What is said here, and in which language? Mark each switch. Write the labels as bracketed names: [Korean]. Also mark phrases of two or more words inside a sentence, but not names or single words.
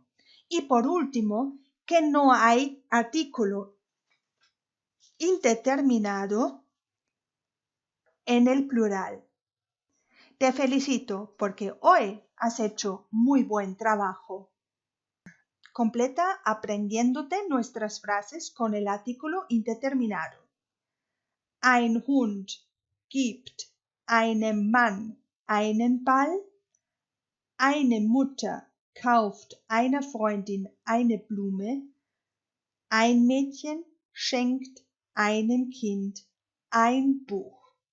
[Spanish] Y por último, que no hay artículo indeterminado en el plural. Te felicito porque hoy has hecho muy buen trabajo. Completa aprendiéndote nuestras frases con el artículo indeterminado. [German] Ein Hund gibt einem Mann einen Ball. Eine Mutter kauft einer Freundin eine Blume. Ein Mädchen schenkt einem Kind ein Buch.